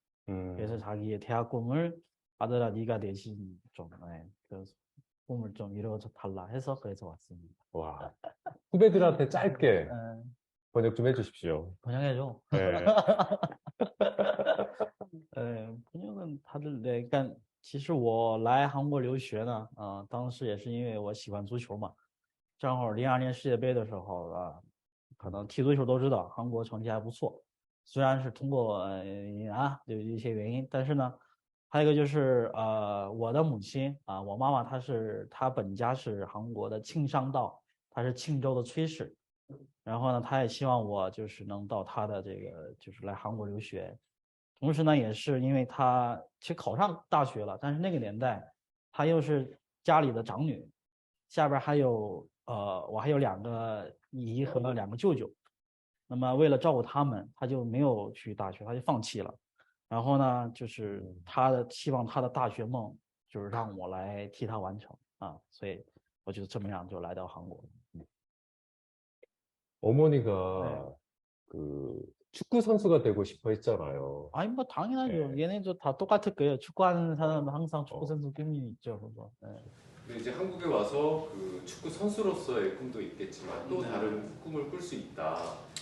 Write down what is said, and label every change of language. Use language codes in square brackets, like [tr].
[ko] 그래서 자기의 대학 꿈을 아들아 네가 대신 좀 그 꿈을 좀 이루어져 달라 해서 그래서 왔습니다. 와. 후배들한테 짧게 번역 좀 해주십시오. 번역해줘. 네. 네, 번역은 다들 그러니까 [zh] 其实我来韩国留学呢，当时也是因为我喜欢足球嘛，正好02年世界杯的时候可能踢足球都知道韩国成绩还不错，虽然是通过有一些原因，但是呢，还有一个就是我的母亲我妈妈她本家是韩国的庆尚道，她是庆州的崔氏，然后呢，她也希望我就是能到她的这个就是来韩国留学。同时呢，也是因为她其实考上大学了，但是那个年代她又是家里的长女，下边还有我还有2个姨和2个舅舅，那么为了照顾他们，她就没有去大学，她就放弃了。然后呢，就是希望她的大学梦就是让我来替她完成所以我就这么样就来到韩国。 [ko] 네. 어머니가 그 축구 선수가 되고 싶어 했잖아요. 아니 뭐 당연하죠. 네. 얘네도 다 똑같을 거예요. 축구하는 사람은 항상 축구 선수 꿈이 있죠. 그거. 네. 근데 이제 한국에 와서 그 축구 선수로서의 꿈도 있겠지만 또 다른 꿈을 꿀 수 있다.